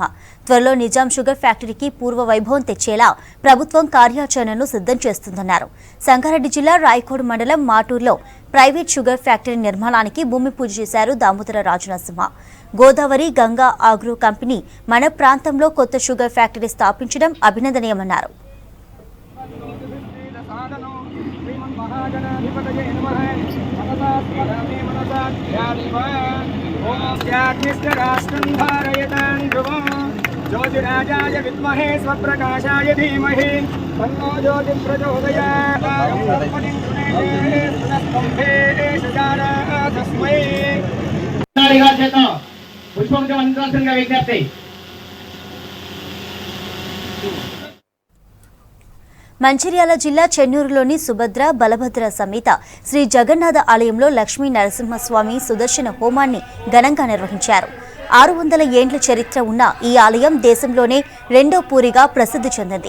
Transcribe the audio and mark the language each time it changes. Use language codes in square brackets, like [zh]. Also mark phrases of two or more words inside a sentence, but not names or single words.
[te] త్వరలో నిజాం షుగర్ ఫ్యాక్టరీకి పూర్వ వైభవం తెచ్చేలా ప్రభుత్వం కార్యాచరణను సిద్ధం చేస్తుందన్నారు. సంగారెడ్డి జిల్లా రాయకోడ్ మండలం మాటూరులో ప్రైవేట్ షుగర్ ఫ్యాక్టరీ నిర్మాణానికి భూమి పూజ చేశారు దామోదర రాజనరసింహ. గోదావరి గంగా ఆగ్రో కంపెనీ మన ప్రాంతంలో కొత్త షుగర్ ఫ్యాక్టరీ స్థాపించడం అభినందనీయమన్నారు. [sa] ज्योतिराजाय विद्महे स्वप्रकाशाय धीमहि तन्नो ज्योति प्रचोदयात्। पुष्पं विज्ञप्ति [te] మంచిర్యాల జిల్లా చెన్నూరులోని సుభద్ర బలభద్ర సమేత శ్రీ జగన్నాథ ఆలయంలో లక్ష్మీ నరసింహస్వామి సుదర్శన హోమాన్ని ఘనంగా నిర్వహించారు. 600 ఏండ్ల చరిత్ర ఉన్న ఈ ఆలయం దేశంలోనే రెండో పూరిగా ప్రసిద్ధి చెందింది.